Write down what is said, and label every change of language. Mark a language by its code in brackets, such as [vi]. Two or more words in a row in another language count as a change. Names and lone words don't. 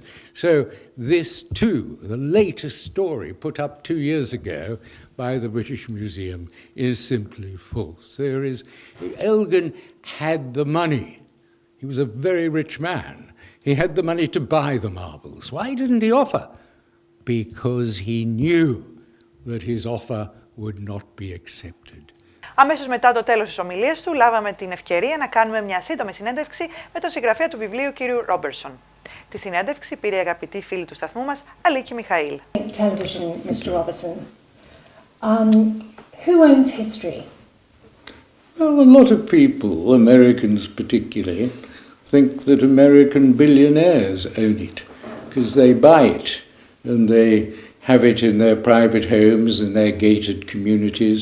[en] So this too, the latest story put up 2 years ago by the British Museum, is simply false. Élgin had the money. He was a very rich man. He had the money to buy the marbles. Why didn't he offer? Because he knew that his offer would not be accepted. [el] Αμέσως μετά το τέλος της ομιλίας του, λάβαμε την ευκαιρία να κάνουμε μια σύντομη συνέντευξη με τον συγγραφέα του βιβλίου, κύριο Robertson. Τη συνέντευξη πήρε η αγαπητή φίλη του σταθμού μας, Αλίκη Μιχαήλ. [en] Television, Mr. Robertson. Who owns history? Well, a lot of people, Americans particularly, think that American billionaires own it because they buy it and they have it in their private homes and their gated communities.